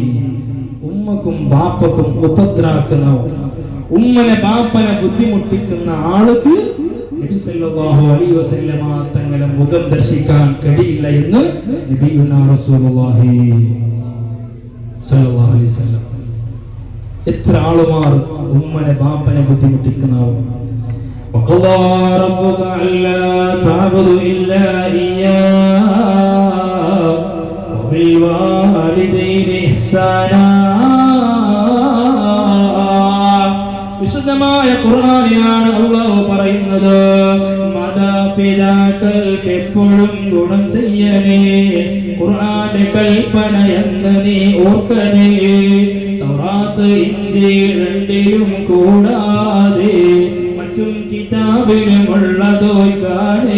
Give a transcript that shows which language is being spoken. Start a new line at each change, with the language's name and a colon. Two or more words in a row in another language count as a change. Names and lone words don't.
Malayalam: ഉമ്മക്കും ബാപ്പക്കും ഉപദ്രാക്കുന്ന, ഉമ്മനെ ബാപ്പനെ ബുദ്ധിമുട്ടിക്കുന്ന ആൾക്ക് നബി
Arabic: صلى الله عليه وسلم
Malayalam: തങ്ങളെ മുഖം ദർശിക്കാൻ കഴിയില്ല എന്ന്
Arabic: نبينا رسول الله صلى الله عليه وسلم.
Malayalam: എത്ര ആളുമാർ ഉമ്മനെ ബാപ്പനെ ബുദ്ധിമുട്ടിക്കുന്ന ആൾ.
Arabic: وقضى ربك ألا تعبدوا إلا إياه وبالوالدين إحسانا.
Malayalam: വിശുദ്ധമായ ഖുർആനിലാണ് അല്ലാഹു പറയുന്നത്, മാതാപിതാക്കൾക്ക് എപ്പോഴും ഗുണം ചെയ്യണേ, ഖുർആന്റെ കൽപ്പന എന്ന് നീ ഓർക്കണേ. തൗറാത്ത് ഇഞ്ചീൽ രണ്ടിലും കൂടാതെ മറ്റും കിതാബിലുമുള്ളതോയ്ക്കാനേ.